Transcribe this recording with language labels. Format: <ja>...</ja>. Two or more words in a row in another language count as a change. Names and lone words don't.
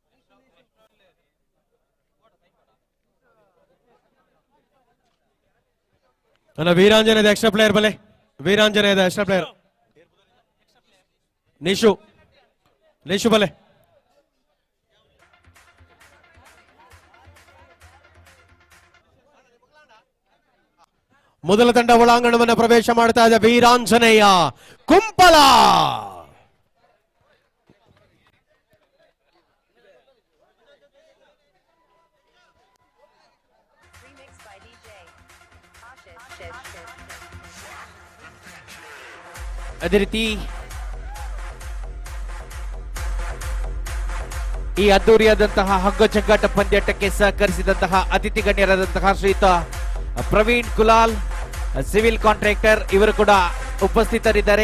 <tcy>ಅಲ್ಲ ವೀರಾಂಜನೇಯದ</tcy> <en>extra player</en> <tcy>ಬಲೆ, ವೀರಾಂಜನೇಯದ</tcy> <en>extra player</en> <tcy>ನಿಶು ಬಲೆ.</tcy> <kn>ಮೊದಲ ತಂಡ ಒಳಾಂಗಣವನ್ನು ಪ್ರವೇಶ ಮಾಡ್ತಾ ಇದೆ. ವೀರಾಂಜನೇಯ ಕುಂಪಲ. ಅದೇ ರೀತಿ ಈ ಅದ್ದೂರಿಯಾದಂತಹ ಹಗ್ಗ ಜಗ್ಗಾಟ ಪಂದ್ಯಾಟಕ್ಕೆ ಸಹಕರಿಸಿದಂತಹ ಅತಿಥಿ ಗಣ್ಯರಾದಂತಹ ಶ್ರೀಯುತ ಪ್ರವೀಣ್ ಕುಲಾಲ್,</kn> <en>civil contractor,</en> <kn>ಇವರು ಕೂಡ ಉಪಸ್ಥಿತರಿದ್ದಾರೆ.</kn>